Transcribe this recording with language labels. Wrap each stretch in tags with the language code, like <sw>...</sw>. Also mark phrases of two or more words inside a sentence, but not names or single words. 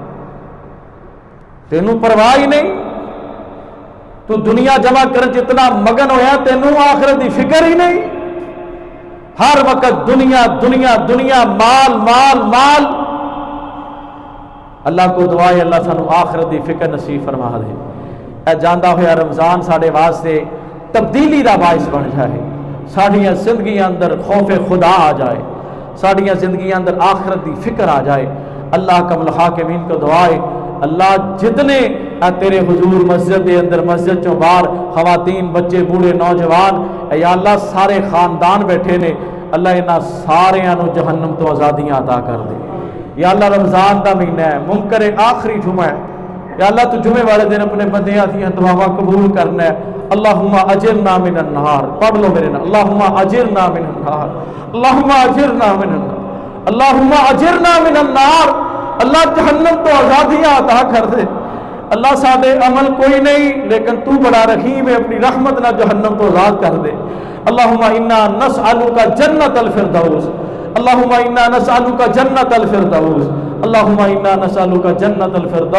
<pa>تینوں پرواہ ہی نہیں, تو دنیا جمع کر جتنا مگن ہویا, تینوں آخرت دی فکر ہی نہیں. ہر وقت دنیا دنیا دنیا, مال مال مال. اللہ کو دعا ہے اللہ سانو آخرت دی فکر نصیب فرما دے. اے جاندا ہویا رمضان ساڈے واسطے تبدیلی دا باعث بن جائے, ساڈیاں زندگیاں اندر خوف خدا آ جائے, ساڈیاں زندگیاں اندر آخرت دی فکر آ جائے. اللہ کمل حاکمین کو دعا ہے اللہ جتنے تیرے حضور مسجد دے اندر مسجد چوں باہر خواتین بچے بوڑھے نوجوان, یا اللہ سارے خاندان بیٹھے نے, اللہ انہاں ساریاں نو جہنم تو آزادیاں عطا کر دے. یا اللہ رمضان دا مہینہ ہے, منکر آخری جمعہ ہے, یا اللہ تو جمعے والے دن اپنے بندیاں دیاں دعاواں قبول کرنا ہے.</pa> <ar>اللہم اجرنا من النار,</ar> <pa>پڑھ لو میرے نال,</pa> <ar>اللہم اجرنا من النار, اللہم اجرنا من النار, اللہم اجرنا من النار.</ar> <pa>اللہ جہنم تو آزادیاں عطا کر دے. اللہ سادے عمل کوئی نہیں, لیکن تو بڑا رحیم ہے, اپنی رحمت نہ جہنم تو آزاد کر دے.</pa> <ar>اللہم انا نسألک جنت الفردوس، اللہم انا نسألک جنت الفردوس، اللہم انا نسألک جنت الفردوس۔</ar>